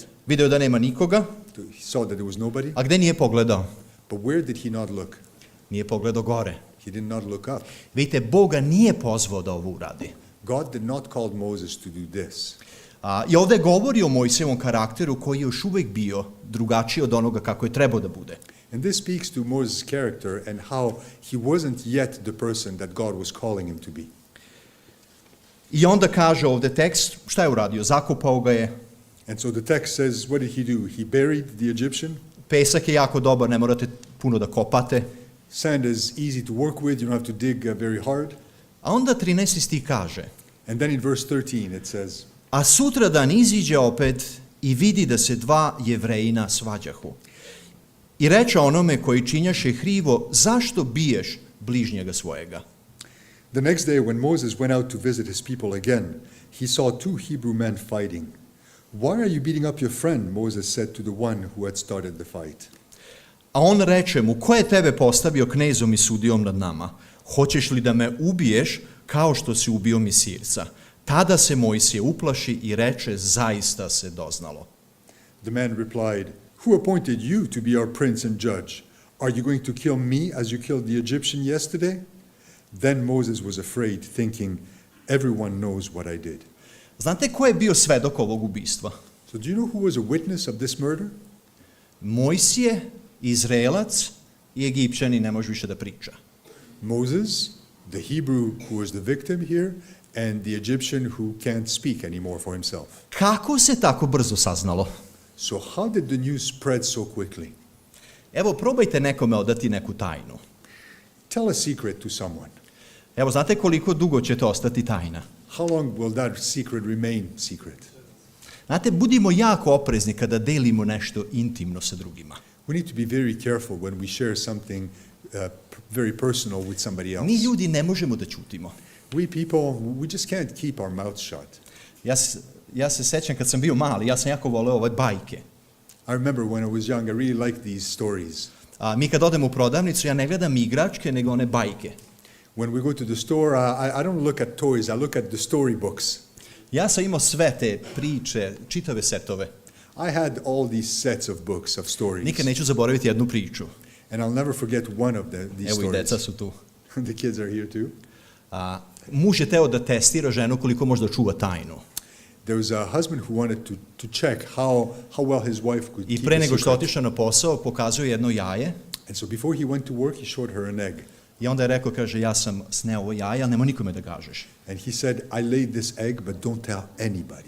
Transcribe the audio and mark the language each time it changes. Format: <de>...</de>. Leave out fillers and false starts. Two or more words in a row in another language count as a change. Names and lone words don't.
<sr>video da nema nikoga,</sr> <en>he saw that there was nobody.</en> <sr>a gde nije pogledao?</sr> <en>But where did he not look?</en> <sr>Nije pogledao gore.</sr> <en>He did not look up.</en> <sr>Vidite, Boga nije pozvao da ovo uradi.</sr> <en>God did not call Moses to do this.</en> <sr>I ovdje govori o Mojsijevom karakteru koji je još uvijek bio drugačiji od onoga kako je trebao da bude.</sr> <en>And this speaks to Moses' character and how he wasn't yet the person that God was calling him to be.</en> <sr>I onda kaže ovdje tekst, šta je uradio? Zakopao ga je.</sr> <en>And so the text says, what did he do? He buried the Egyptian.</en> <sr>Pesak je jako dobar, ne morate puno da kopate.</sr> <en>Sand is easy to work with, you don't have to dig very hard.</en> <sr>A onda 13. stih kaže,</sr> <en>And then in verse 13 it says,</en> <sr>a sutradan iziđe opet i vidi da se dva Jevrejina svađahu. I reče onome koji činjaše hrivo, zašto biješ bližnjega svojega?</sr> <en>the next day when Moses went out to visit his people again, he saw two Hebrew men fighting. Why are you beating up your friend? Moses said to the one who had started the fight.</en> <sr>A on reče mu, ko je tebe postavio knezom i sudijom nad nama? Hoćeš li da me ubiješ kao što si ubio Misirca? Tada se Mojsije uplaši i reče, zaista se doznalo.</sr> <en>The man replied, who appointed you to be our prince and judge? Are you going to kill me as you killed the Egyptian yesterday? Then Moses was afraid, thinking, everyone knows what I did.</en> <sr>Znate ko je bio svedok ovog ubistva?</sr> <en>So do you know who was a witness of this murder?</en> <sr>Mojsije, Izraelac i Egipćani, ne može više da priča.</sr> <en>Moses, the Hebrew who was the victim here, and the Egyptian who can't speak anymore for himself.</en> <sr>Kako se tako brzo saznalo?</sr> <en>So how did the news spread so quickly?</en> <sr>Evo, probajte nekome odati neku tajnu.</sr> <en>Tell a secret to someone.</en> <sr>Evo, znate koliko dugo će to ostati tajna?</sr> <en>How long will that secret remain secret?</en> <sr>Znate, budimo jako oprezni kada delimo nešto intimno sa drugima.</sr> <en>We need to be very careful when we share something very personal with somebody else.</en> <sr>Mi ljudi ne možemo da ćutimo.</sr> <en>We people, we just can't keep our mouths shut.</en> <sr>Ja se sećam kad sam bio mali, ja sam jako voleo ove bajke.</sr> <en>I remember when I was young, I really liked these stories.</en> <sr>Mi kad odemo u prodavnicu, ja ne gledam igračke, nego one bajke.</sr> <en>When we go to the store, I don't look at toys, I look at the storybooks.</en> <sr>Ja sam imao sve te priče, čitave setove.</sr> <en>I had all these sets of books, of stories.</en> <sr>Nikad neću zaboraviti jednu priču.</sr> <en>And I'll never forget one of these</en> <sr>Evo</sr> <en>stories.</en> <sr>i deca su tu.</sr> <en>The kids are here too.</en> <sr>Muž je teo da testira ženu koliko može da čuva tajnu.</sr> <en>There was a husband who wanted to check how well his wife could</en> <sr>I</sr> <en>keep</en> <sr>pre</sr> <en>a</en> <sr>nego što</sr> <en>secret.</en> <sr>otišao na posao, pokazuje jedno jaje.</sr> <en>And so before he went to work, he showed her an egg.</en> <sr>I onda je rekao, kaže, ja sam sneo ovo jaje, ali nema nikome da kažeš.</sr> <en>And he said, I laid this egg, but don't tell anybody.</en>